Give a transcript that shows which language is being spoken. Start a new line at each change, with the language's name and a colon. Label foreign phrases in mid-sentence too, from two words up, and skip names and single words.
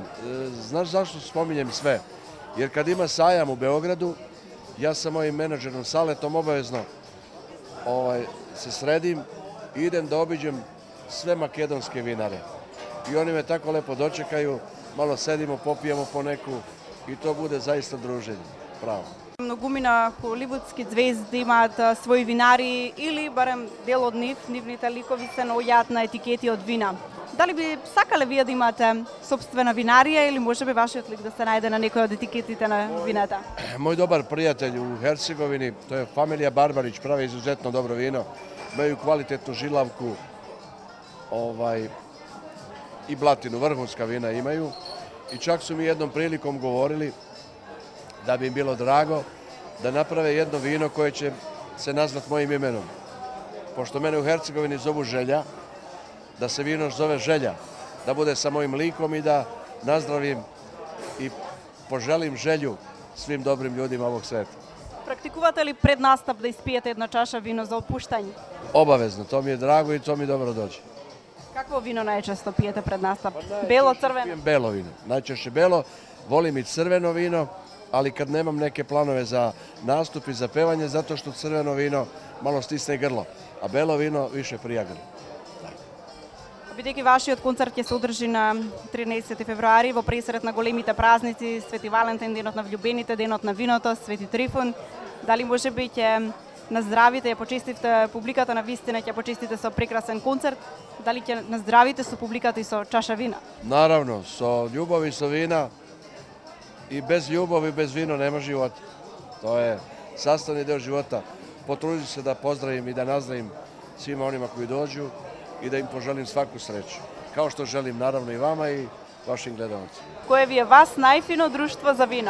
Serbian: Znaš zašto spominjem sve? Jer kad ima sajam u Beogradu, ja sa mojim menadžerom Saletom obavezno se sredim i idem da obiđem sve makedonske vinare. I oni me tako lepo dočekaju, malo sedimo, popijemo po neku i to bude zaista druženje. Pravo.
Macedonian: Многумина холивудски звезди имаат своји винари или барем дел од нивните ликови се наоѓаат на етикети од вина. Дали би сакале вие да имате собствена винарија или можеби вашиот лик да се најде на некој од етикетите на вината?
Serbian: Мој добар пријател у Херцеговини,
Macedonian: тоа е
Serbian: фамилија Барбарич, прави изузетно добро вино, имају квалитетну жилавку и блатину, врхунска вина имају. И чак су ми едном приликом говорили da bi im bilo drago da naprave jedno vino koje će se nazvat mojim imenom. Pošto mene u Hercegovini zovu Želja, da se vino zove Želja, da bude sa mojim likom i da nazdravim i poželim želju svim dobrim ljudima ovog sveta.
Macedonian: Практикувате ли пред настап да испиете една чаша вино за опуштање?
Serbian: Obavezno, to mi je drago i to mi dobro dođe.
Macedonian: Какво вино најчесто пиете пред настап? Бело, црвено?
Serbian: Pijem belo vino, najčešće belo, volim i crveno vino, ali kad nemam neke planove za nastup i za pevanje, zato što crveno vino malo stisne grlo, a belo vino više prija grlo.
Macedonian: Бидејќи вашиот концерт ќе се одржи на 13 февруари во пресред на големите празници, Свети Валентин, денот на влюбените, денот на виното, Свети Трифун, дали можеби ќе наздравите, ја почестите публиката на вистина, ќе почестите со прекрасен концерт, дали ќе наздравите со публиката и со чаша вина? Naravno, со љубов и со вина.
Serbian: I bez ljubavi, bez vina nema života. To je sastavni deo života. Potrudit ću se da pozdravim i da nazdravim svima onima koji dođu i da im poželim svaku sreću. Kao što želim naravno i vama i vašim gledalcima. Koje vi je vas najfino društvo za vino?